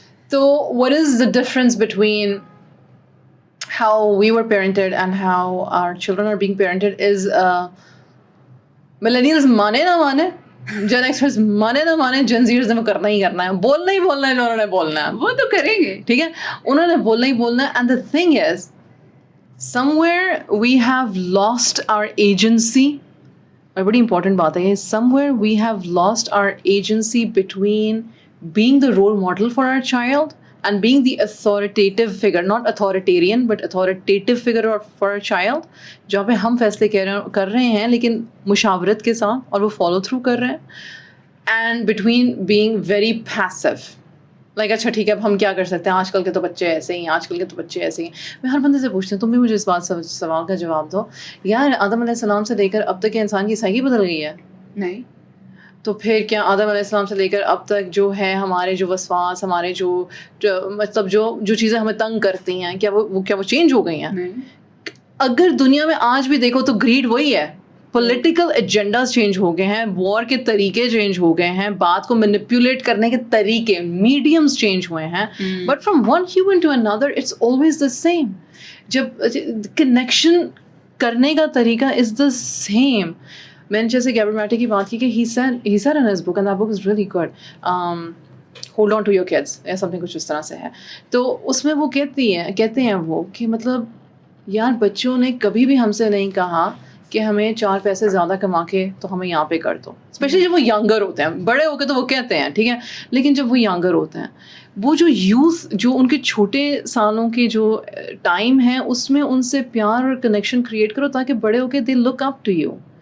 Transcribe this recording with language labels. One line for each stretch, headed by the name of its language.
Urdu: تو
English: what is the difference between how we were parented and how our children are being parented is millennials
Urdu: مانے نہ مانے, جن experts مانے نہ مانے, جن زیئرز نے کرنا ہی کرنا ہے, بولنا ہی بولنا ہے, انہوں نے بولنا ہے, وہ تو کریں گے, ٹھیک ہے, انہوں نے بولنا ہی بولنا ہے.
English: and the thing is somewhere we have lost our agency,
Urdu: اور بڑی امپورٹنٹ بات ہے یہ,
English: somewhere we have lost our agency between being the role model for our child and being the authoritative figure, not authoritarian but authoritative figure for our child,
Urdu: جہاں پہ ہم فیصلے کر رہے ہیں
English: لیکن مشاورت کے ساتھ, اور وہ فالو تھرو کر رہے ہیں. and between being very passive,
Urdu: like اچھا ٹھیک ہے اب ہم کیا کر سکتے ہیں, آج کل کے تو بچے ایسے ہی ہیں, آج کل کے تو بچے ایسے ہی ہیں. میں ہر بندے سے پوچھتی ہوں, تم بھی مجھے اس بات سوال کا جواب دو یار, آدم علیہ السلام سے لے کر اب تک کے انسان کی سائیکی بدل گئی ہے؟ نہیں. تو پھر کیا آدم علیہ السلام سے لے کر اب تک جو ہے ہمارے جو وسواس, ہمارے جو مطلب جو چیزیں ہمیں تنگ کرتی ہیں, کیا وہ چینج ہو گئی ہیں؟ اگر دنیا میں آج بھی دیکھو تو گریڈ وہی ہے. پولیٹیکل ایجنڈاز چینج ہو گئے ہیں, وار کے طریقے چینج ہو گئے ہیں, بات کو مینیپولیٹ کرنے کے طریقے, میڈیمز چینج ہوئے ہیں,
English: But from one human to another it's always the same.
Urdu: جب کنیکشن کرنے کا طریقہ
English: Is the same.
Urdu: میں نے جیسے گیبریل میٹی کی بات کی کہ
English: he said in his book, and that book is really good, hold on to your kids
Urdu: یا something کچھ اس طرح سے ہے. تو اس میں وہ کہتے ہیں وہ کہ مطلب یار بچوں نے کبھی بھی ہم سے نہیں کہا کہ ہمیں 4 پیسے زیادہ کما کے تو ہمیں یہاں پہ کر دو, اسپیشلی جب وہ ینگر ہوتے ہیں. بڑے ہو کے تو وہ کہتے ہیں ٹھیک ہے, لیکن جب وہ ینگر ہوتے ہیں, وہ جو یوتھ, جو ان کے چھوٹے سالوں کے جو ٹائم ہے, اس میں ان سے پیار اور کنیکشن کریٹ کرو تاکہ بڑے ہو کے
English: They look up to you.